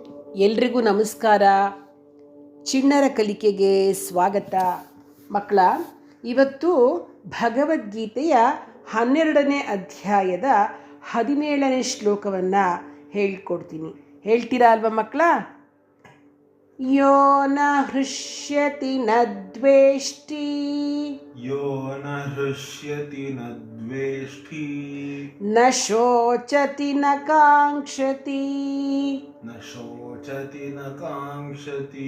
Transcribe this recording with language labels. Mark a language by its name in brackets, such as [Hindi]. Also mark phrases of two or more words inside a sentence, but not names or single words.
[Kannada] ಎಲ್ರಿಗೂ ನಮಸ್ಕಾರ. ಚಿಣ್ಣರ ಕಲಿಕೆಗೆ ಸ್ವಾಗತ. ಮಕ್ಕಳ, ಇವತ್ತು ಭಗವದ್ಗೀತೆಯ 12ನೇ ಅಧ್ಯಾಯದ 17ನೇ ಶ್ಲೋಕವನ್ನು ಹೇಳ್ಕೊಡ್ತೀನಿ. ಹೇಳ್ತೀರಾ ಅಲ್ವಾ ಮಕ್ಕಳ? [Sanskrit] ಯೋ ನ ಹೃಷ್ಯತಿ ನ ದ್ವೇಷ್ಟಿ, ಯೋ ನ ಹೃಷ್ಯತಿ ನ ದ್ವೇಷ್ಟಿ, ನ ಶೋಚತಿ ನ ಕಾಂಕ್ಷತಿ, ನ ಶೋಚತಿ ನ ಕಾಂಕ್ಷತಿ,